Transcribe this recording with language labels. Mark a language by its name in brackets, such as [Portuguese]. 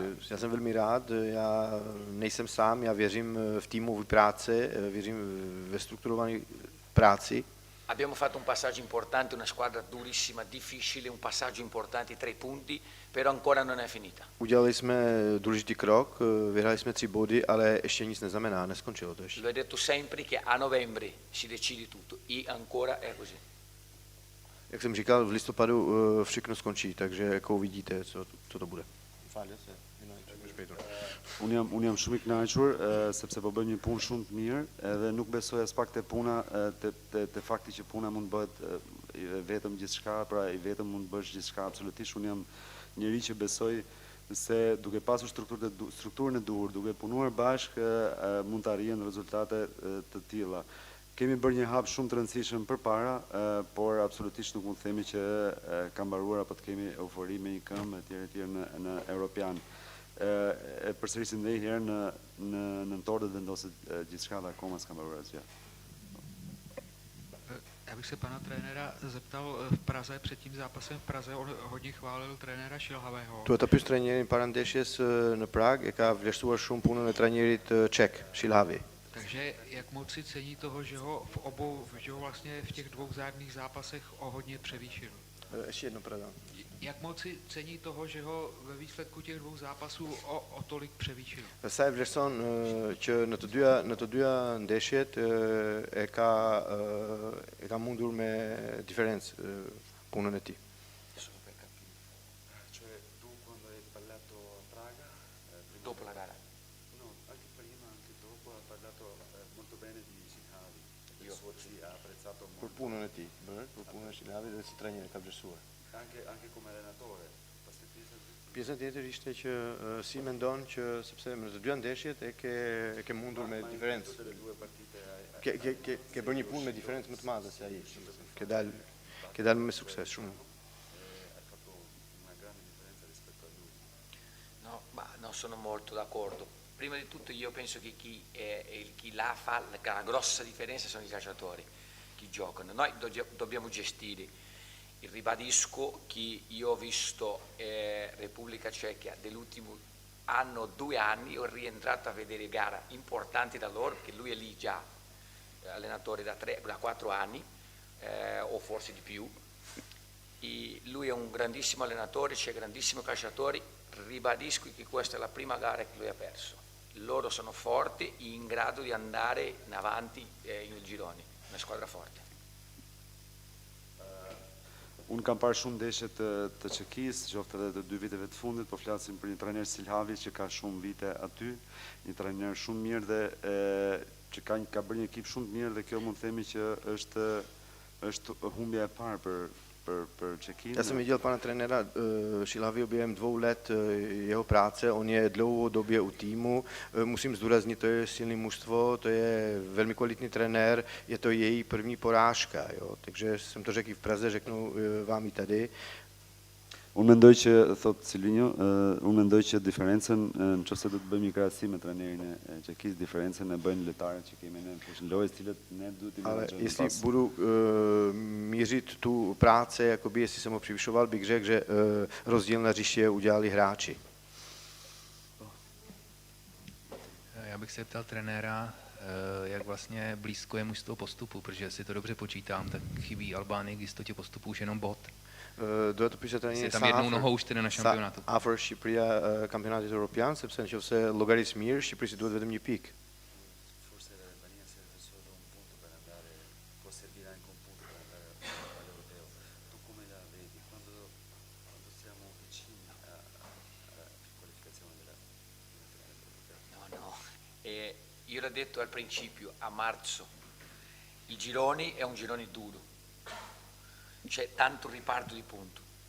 [Czech] Já jsem velmi rád, já nejsem sám, já věřím v týmové práci, věřím ve strukturované práci. [Italian] Abbiamo fatto un passaggio importante, una squadra durissima, difficile, un passaggio importante, 3 punti, però ancora non è finita. [Czech] Udělali jsme důležitý krok, vyhráli jsme 3 body, ale ještě nic neznamená, neskončilo to ještě. [Italian] L'ho detto sempre che a novembre si decide tutto e ancora è così. [Czech] Jak jsem říkal, v listopadu všechno skončí, takže jako uvidíte, co to bude. [Albanian] Unë jam shumë i kënaqur sepse po bëjmë një punë shumë të mirë, edhe nuk besoj as pak te puna, te fakti që puna mund bëhet vetëm gjithçka, pra i vetëm mund bësh gjithçka absolutisht. Unë jam njëri që besoj se duke pasur strukturën e duhur, duke punuar bashkë, mund të arrihen rezultate të tilla. Kemi bërë një hap shumë të rëndësishëm përpara, por absolutisht nuk mund të themi që ka mbaruar apo të kemi eufori me një këmbë etj në Europian. E përsërisim edhe një herë në nëntor do të vendoset gjithçka dhe akoma s'ka mbaruar asgjë. [Czech] Já bych se pana trenéra zeptal, v Praze, před tím zápasem v Praze, on hodně chválil trenéra Šilhavého. [Albanian] Tu etapës trajnerin para ndeshjes në Prag e ka vlerësuar shumë punën e trajnerit ček, Shilhavi. [Czech] Takže jak moc si cení toho, že ho že ho vlastně v těch dvou zájemných zápasech o hodně převýšil? Ještě jedno, pardon. Jak moc si cení toho, že ho ve výsledku těch dvou zápasů o tolik převýšil? [Albanian] Sai vlerëson që në të dyja ndeshjet e ka mundur me diferencë punën e tij. [Italian] Cioè tu quando hai parlato a Praga, Dopo la gara. no, anche prima, anche dopo, ha parlato molto bene di Sinhavi. Io. Sì, ha apprezzato [Albanian] Për [Italian] molto. [Albanian] punën e tij, për punën e Shilavit dhe si trajner e ka vlerësuar. [Italian] Anche come allenatore. [Albanian] Pastaj Pjesa tjetër ishte që si mendon që sepse në të dyja ndeshjet e ke mundur me diferencë. [Italian] tutte le due partite hai [Albanian] Ke bërë një punë me diferencë më të madhe se ai. Ke dalë me sukses shumë. [Italian] fatto una grande differenza rispetto a lui. No, ma non sono molto d'accordo. Prima di tutto io penso che chi la fa la grossa differenza sono i calciatori, chi giocano. Noi dobbiamo gestire. Ribadisco che io ho visto Repubblica Ceca dell'ultimo anno, 2 anni, ho rientrato a vedere gare importanti da loro, che lui è lì già allenatore da 4 anni o forse di più. E lui è un grandissimo allenatore, c'è grandissimi calciatori. Ribadisco che questa è la prima gara che lui ha perso. Loro sono forti e in grado di andare in avanti in gironi, una squadra forte. [Albanian] Unë kam parë shumë ndeshje të Çekisë, qoftë edhe të 2 viteve të fundit, po flasim për një trajner Silhavi që ka shumë vite aty, një trajner shumë mirë dhe që ka bërë një ekip shumë të mirë dhe kjo mund të themi që është humbja e parë për Čekinë. [Czech] Ja sam viděl pana trenéra Šilavio během 2 let jeho práce, on je dlouhodobě u týmu, musím zdůraznit, to je silné mužstvo, to je velmi kvalitní trenér, je to její první porážka, jo? Takže jsem to řekl i v Praze, řeknu vám i tady. [Albanian] Unë mendoj që, thot Silvinjo, unë mendoj që diferencën, nëse do të bëjmë një krahasim me trajnerin e Çekisë, diferencën e bëjnë lojtarët që kemi ne në fushën lojës, të cilët ne duhet i [Czech] Ale [Albanian] menaxhojmë [Czech] jestli [Albanian] pas. [Czech] budu mířit tu práce, jakoby jestli jsem ho přivyšoval, bych řekl, že rozdíl na hřiště udělali hráči. Já bych se ptal trenéra, jak vlastně blízko je mužstvo postupu, protože si to dobře počítám, tak chybí Albánii k jistotě postupu už jenom bod. [Albanian] Do të pyesja tani [Czech] Je tam jednou nohou už tedy na šampionatu. [Albanian] Afër Shqipëria kampionatit evropian, sepse nëse llogaris mirë, Shqipërisë duhet vetëm 1 pikë. [Italian] Forse l'Albania serve solo un punto per andare, può servire anche un punto per andare all'Europeo. Tu come la vedi quando siamo vicini alla qualificazione dell'Europeo? No. Io l'ho detto al principio, a marzo, il gironi è un girone duro, c'è tanto riparto di punti.